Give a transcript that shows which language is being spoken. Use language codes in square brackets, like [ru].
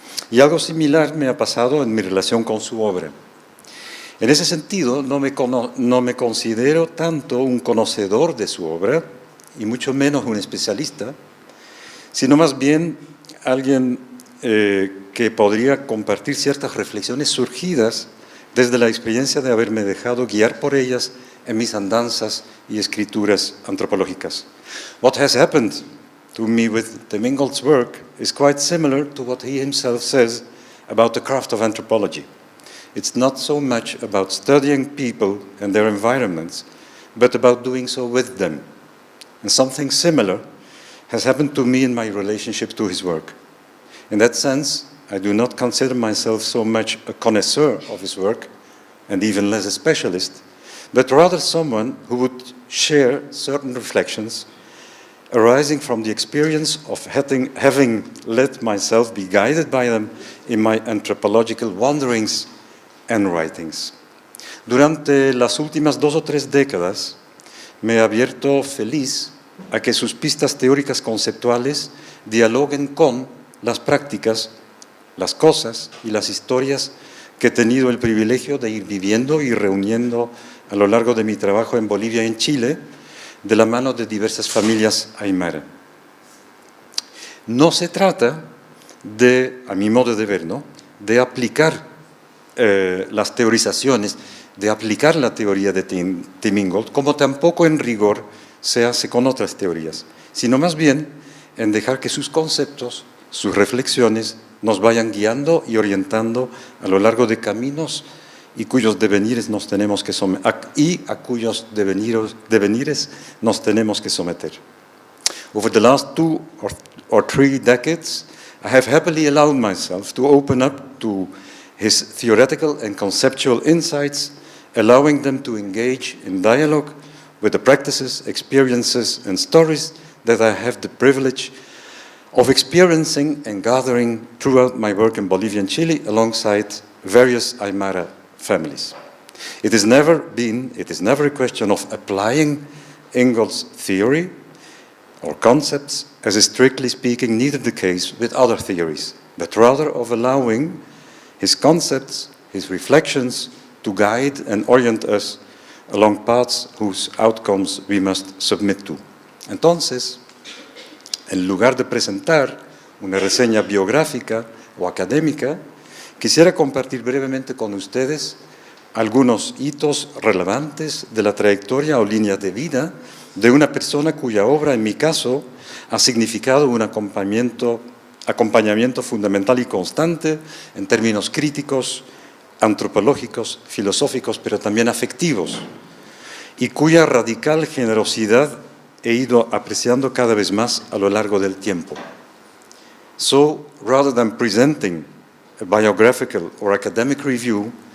[es] Y algo similar me ha pasado en mi relación con su obra. En ese sentido, no me considero tanto un conocedor de su obra, y mucho menos un especialista, sino más bien alguien que podría compartir ciertas reflexiones surgidas desde la experiencia de haberme dejado guiar por ellas en mis andanzas y escrituras antropológicas. [en] What has happened to me with Tim Ingold's work is quite similar to what he himself says about the craft of anthropology. It's not so much about studying people and their environments, but about doing so with them. And something similar has happened to me in my relationship to his work. In that sense, I do not consider myself so much a connoisseur of his work, and even less a specialist, but rather someone who would share certain reflections arising from the experience of having let myself be guided by them in my anthropological wanderings and writings. [es] Durante las últimas 2 o 3 décadas me he abierto feliz a que sus pistas teóricas conceptuales dialoguen con las prácticas, las cosas y las historias que he tenido el privilegio de ir viviendo y reuniendo a lo largo de mi trabajo en Bolivia y en Chile, de la mano de diversas familias aymara. No se trata de, a mi modo de ver, ¿no?, de aplicar las teorizaciones, de aplicar la teoría de Tim Ingold, como tampoco en rigor se hace con otras teorías, sino más bien en dejar que sus conceptos, sus reflexiones nos vayan guiando y orientando a lo largo de caminos y cuyos devenires nos tenemos que a cuyos devenires nos tenemos que someter. [en] Over the last 2 or 3 decades, I have happily allowed myself to open up to his theoretical and conceptual insights, allowing them to engage in dialogue with the practices, experiences, and stories that I have the privilege of experiencing and gathering throughout my work in Bolivia and Chile alongside various Aymara families. It is never a question of applying Ingold's theory or concepts, as is strictly speaking neither the case with other theories, but rather of allowing his concepts, his reflections, to guide and orient us along paths whose outcomes we must submit to. [es] Entonces, en lugar de presentar una reseña biográfica o académica, quisiera compartir brevemente con ustedes algunos hitos relevantes de la trayectoria o línea de vida de una persona cuya obra, en mi caso, ha significado un acompañamiento fundamental y constante en términos críticos, antropológicos, filosóficos, pero también afectivos, y cuya radical generosidad he ido apreciando cada vez más a lo largo del tiempo. [en] So, rather than presenting a biographical or academic review,